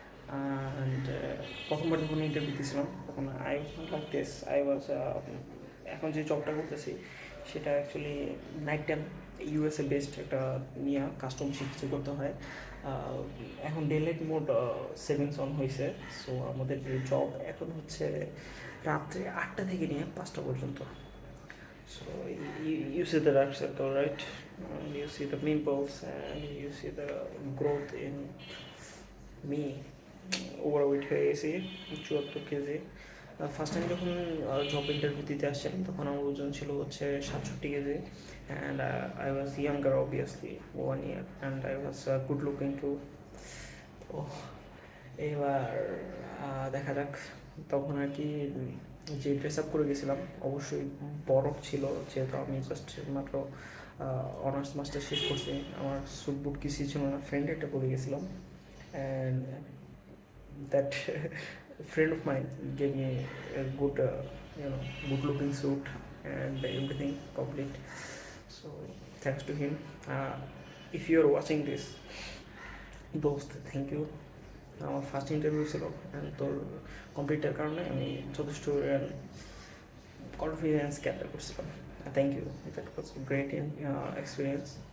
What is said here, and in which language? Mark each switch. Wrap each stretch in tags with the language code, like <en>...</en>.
<bn>And প্রথমবার যখন interview দিয়েছিলাম তখন</bn> <en>I was not like this,</en> <bn>I was এখন যে জবটা করতেছি সেটা actually night time USA based একটা নিয়ে কাস্টম শিফট করতে হয়। এখন day light mode savings on হয়েছে, সো আমাদের জব এখন হচ্ছে রাত্রে 8টা থেকে নিয়ে 5টা পর্যন্ত।</bn> <en>So you see the dark circle, right? You see the pimples, and you see the growth in me.</en> <bn>Overweight হয়ে গেছি 74 কেজি। ফার্স্ট টাইম যখন জব ইন্টারভিউ দিতে আসছিলাম তখন আমার ওজন ছিল হচ্ছে 67 KG,</bn> <en>And I was younger obviously 1 year, and I was good looking too.</en> <bn>তো এবার দেখা যাক। তখন আর কি যে ড্রেস আপ করে গেছিলাম অবশ্যই বরফ ছিল, যেহেতু আমি জাস্ট মাত্র অনার্স মাস্টার শেষ করছি, আমার স্যুট বুট কিছুই ছিল না, ফ্রেন্ড একটা পরে গেছিলাম।</bn> <en>And that friend of mine gave me a good good looking suit and everything complete. So thanks to him. If you are watching this, দোস্ত thank you.</en> <bn>আমার ফার্স্ট ইন্টারভিউ ছিল অ্যান্ড তোর কমপ্লিটের কারণে আমি যথেষ্ট কনফিডেন্স গ্যাদার করছিলাম।</bn> <en>Thank you, that was great in experience.</en>